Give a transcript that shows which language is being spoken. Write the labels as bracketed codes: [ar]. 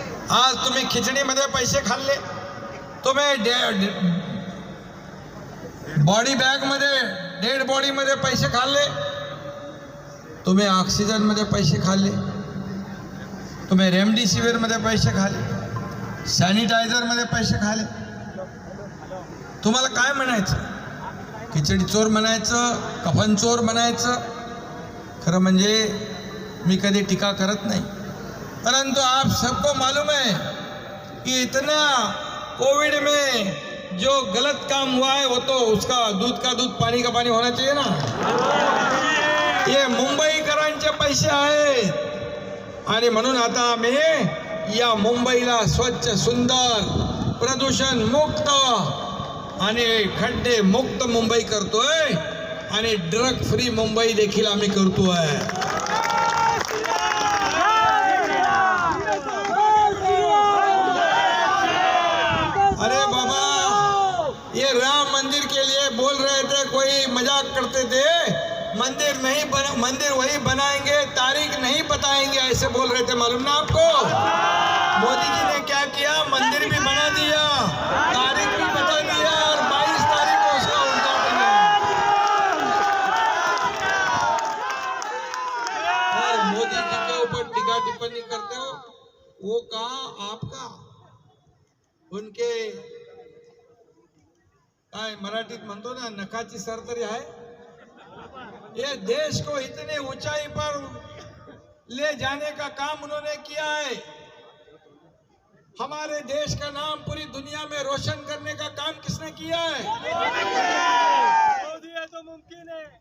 [mr] आज तुम्ही खिचडीमध्ये पैसे खाल्ले, तुम्ही बॉडी बॅगमध्ये डेड बॉडीमध्ये पैसे खाल्ले, तुम्ही ऑक्सिजनमध्ये पैसे खाल्ले, तुम्ही रेमडेसिवीरमध्ये पैसे खाल्ले, सॅनिटायझरमध्ये पैसे खाल्ले. तुम्हाला काय म्हणायचं? खिचडी चोर म्हणायचं, कफन चोर म्हणायचं? खरं म्हणजे मी कधी टीका करत नाही, परंतु [hi] आप सबको मालूम है कि इतना कोविड में जो गलत काम हुआ है वो तो उसका दूध का दूध पानी का पानी होना चाहिए ना. [mr] ये मुंबईकरांचे पैसे आहेत आणि म्हणून आता आम्ही या मुंबईला स्वच्छ, सुंदर, प्रदूषण मुक्त आणि खड्डे मुक्त मुंबई करतोय आणि ड्रग फ्री मुंबई देखील आम्ही करतोय. [hi] अरे बाबा, ये राम मंदिर के लिए बोल रहे थे, कोई मजाक करते थे, मंदिर नहीं बना, मंदिर वही बनाएंगे, तारीख नहीं बताएंगे, ऐसे बोल रहे थे. मालूम ना आपको? मोदी जी ने क्या किया? मंदिर भी बना दिया, तारीख भी बता दिया और 22 तारीख को उसका उद्घाटन है. और मोदी जी के ऊपर टीका टिप्पणी करते हो, वो कहा आपका, उनके [mr] काय मराठीत म्हणतो ना, नखाची सर तरी आहे. [hi] ये देश को इतने ऊंचाई पर ले जाने का काम उन्होंने किया है. हमारे देश का नाम पूरी दुनिया में रोशन करने का काम किसने किया है? मोदी है तो मुमकिन है.